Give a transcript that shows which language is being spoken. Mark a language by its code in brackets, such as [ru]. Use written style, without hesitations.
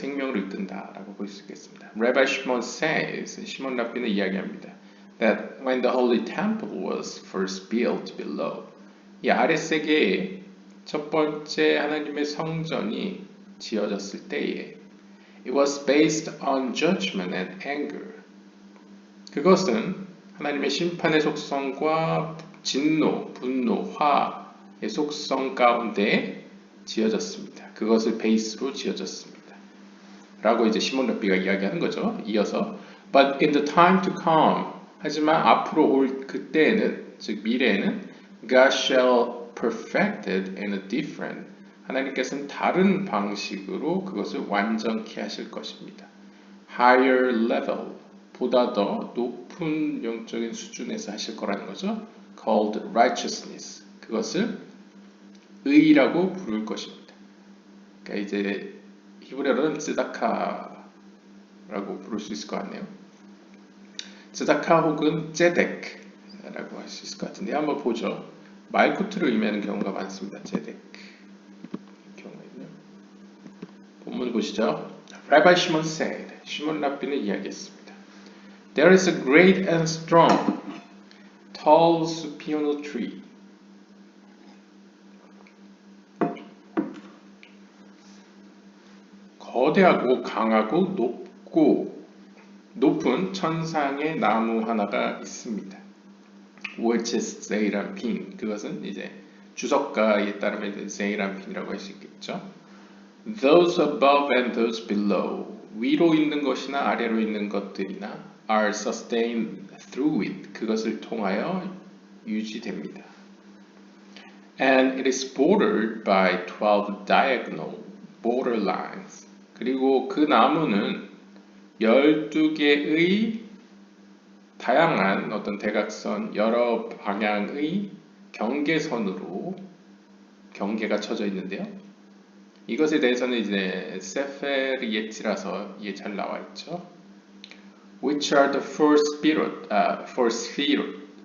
[ko] 생명을 이끈다라고 볼 수 있겠습니다. [en] Rabbi Shimon says, [ko] 시몬 랍비는 이야기합니다. [en] That when the holy temple was first built below, [ko] 이 아랫세계에 첫 번째 하나님의 성전이 지어졌을 때에 [en] It was based on judgment and anger. [ko] 그것은 하나님의 심판의 속성과 진노, 분노, 화의 속성 가운데 지어졌습니다. 그것을 베이스로 지어졌습니다. 라고 이제 시몬 랍비가 이야기하는 거죠. 이어서 [en] But in the time to come, [ko] 하지만 앞으로 올 그때에는, 즉 미래에는 [en] God shall perfect it in a different, [ko] 하나님께서는 다른 방식으로 그것을 완전케 하실 것입니다. [en] Higher level, [ko] 보다 더 높은 영적인 수준에서 하실 거라는 거죠. [en] Called righteousness, [ko] 그것을 의라고 부를 것입니다. 그러니까 이제 히브리어로는 츠다카라고 부를 수 있을 것 같네요. 츠다카 혹은 제덱라고 할 수 있을 것 같은데 한번 보죠. 말쿠트를 의미하는 경우가 많습니다. 제덱 경우에는요. 본문 보시죠. [en] Rabbi Shimon said, [ko] 시몬 랍비는 이야기했습니다. [en] There is a great and strong, tall supernal tree. [ko] 거대하고 강하고 높은 천상의 나무 하나가 있습니다. [en] which is 세이란핀. [ko] 그것은 이제 주석가에 따르면 세이란핀이라고 할 수 있겠죠. [en] Those above and those below. [ko] 위로 있는 것이나 아래로 있는 것들이나 [en] are sustained through it. [ko] 그것을 통하여 유지됩니다. [en] And it is bordered by 12 diagonal border lines. [ko] 그리고 그 나무는 12개의 다양한 어떤 대각선, 여러 방향의 경계선으로 경계가 쳐져 있는데요. 이것에 대해서는 이제 세페르 예치라서 이게 잘 나와 있죠. [en] Which are the four spherot.